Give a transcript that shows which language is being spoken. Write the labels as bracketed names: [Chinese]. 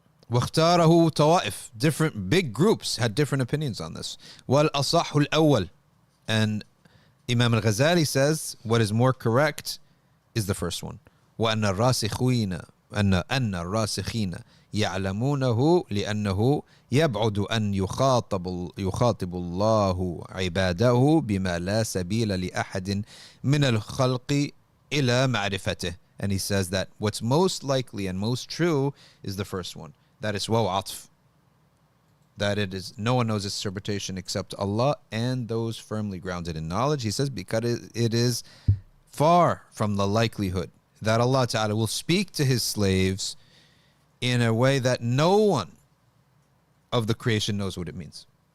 [Arabic] واختاره طوائف, [English] different big groups had different opinions on this. [Arabic] والأصح الأول, [English] and Imam al-Ghazali says what is more correct is the first one. [Arabic] وأن الراسخين أن الراسخين يعلمونه لأنه يبعد أن يخاطب الله عباده بما لا سبيل لأحد من الخلق إلى معرفته. [English] And he says that what's most likely and most true is the first one. That is waw atf. That it is, no one knows its interpretation except Allah and those firmly grounded in knowledge. He says because it is far from the likelihood that Allah Ta'ala will speak to his slaves in a way that no one of the creation knows what it means.